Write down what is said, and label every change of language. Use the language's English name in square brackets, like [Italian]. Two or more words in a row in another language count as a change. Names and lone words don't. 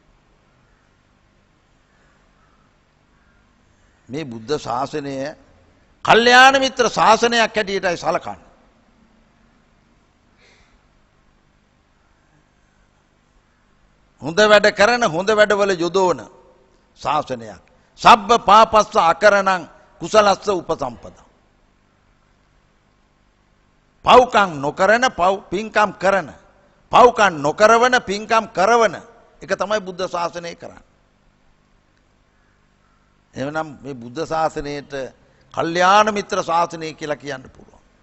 [Sinhala] මේ බුද්ධ ශාසනය කල්යාණ මිත්‍ර ශාසනයක් හැටියටයි සලකන්නේ. හොඳ වැඩ කරන හොඳ වැඩවල යොදවන ශාසනයක්. [Pali] සබ්බ පාපස්ස අකරණං කුසලස්ස උපසම්පදා. [Sinhala] පව්කම් නොකරන පින්කම් කරන. පව්කම් නොකරවන පින්කම් කරවන එක තමයි බුද්ධ ශාසනය කරන්නේ. එවනම් මේ බුද්ධ ශාසනයට කල්යාණ මිත්‍ර ශාසනය කියලා කියන්න පුළුවන්.